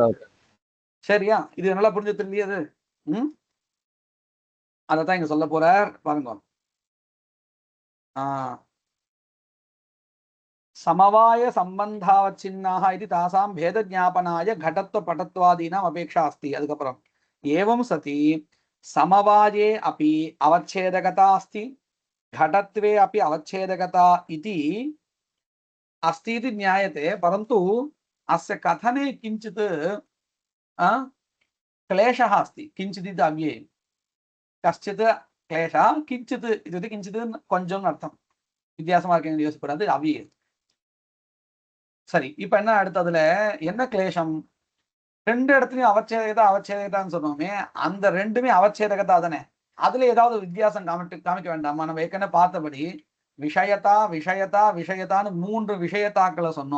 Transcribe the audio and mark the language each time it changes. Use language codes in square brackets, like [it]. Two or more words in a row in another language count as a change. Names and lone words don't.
[ta] சரியா? இது நல்லா புரிஞ்சு தெரியாது. அதத்தான் இங்க சொல்ல போறார் பாருங்க. [sa] समवाय सम्बन्धावच्छिन्नाः इति तासां भेद ज्ञापनाय घटत्व पटत्वादीनाम् अपेक्षा अस्ति. அதுக்கப்புறம் एवं सति समवाये अपि अवच्छेदकता अस्ति, घटत्वे अपि अवच्छेदकता इति अस्ति इति ज्ञायते. परन्तु अस्य कथने किञ्चित् क्लेशः अस्ति. किञ्चित् इति अव्यये कश्चित् क्लेशः, किञ्चित् इत्युक्ते किञ्चित् [ta] கொஞ்சம் அர்த்தம் வித்தியாசமா இருக்குன்னு யோசிக்கூடாது. அவ்வியே சரி. இப்ப என்ன அடுத்ததுல என்ன கிளேஷம்? ரெண்டு இடத்துலயும் அவச்சேதகதான்னு சொன்னோமே, அந்த ரெண்டுமே அவச்சேதகதா தானே. அதுல ஏதாவது வித்தியாசம் காமிக்க வேண்டாமா? நம்ம ஏற்கனவே பார்த்தபடி விஷயத்தா விஷயத்தா விஷயத்தான்னு 3 விஷயத்தாக்களை சொன்னோம்.